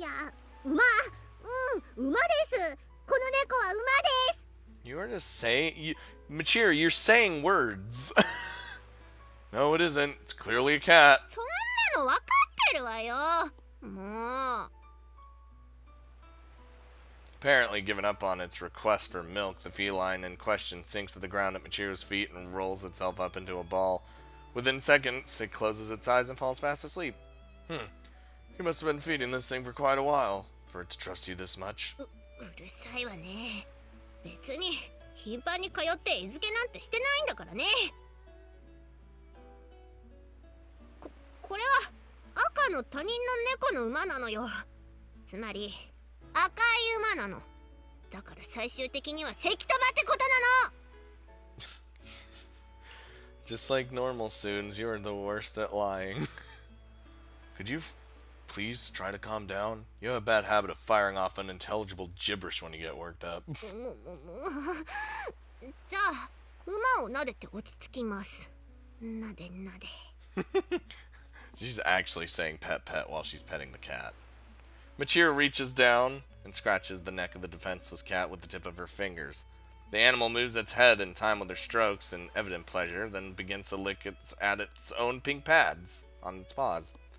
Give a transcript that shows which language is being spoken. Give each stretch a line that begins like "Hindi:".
Japanese: いや、馬です。この猫は馬です。
English: You are just saying... Michiru, you're saying words. No, it isn't. It's clearly a cat.
Japanese: そんなの分かってるわよ。もう。
English: Apparently giving up on its request for milk, the feline in question sinks to the ground at Michiru's feet and rolls itself up into a ball. Within seconds, it closes its eyes and falls fast asleep. You must have been feeding this thing for quite a while, for it to trust you this much.
Japanese: うるさいわね。別に頻繁に通って餌付けなんてしてないんだからね。これは赤の他人の猫の馬なのよ。つまり赤い馬なの。だから最終的には石飛ばってことなの。
English: Just like normal Soons, you are the worst at lying. Could you please try to calm down? You have a bad habit of firing off unintelligible gibberish when you get worked up.
Japanese: じゃあ馬を撫でて落ち着きます。なでなで。
English: She's actually saying pet pet while she's petting the cat. Michiru reaches down and scratches the neck of the defenseless cat with the tip of her fingers. The animal moves its head in time with her strokes in evident pleasure, then begins to lick at its own pink pads on its paws.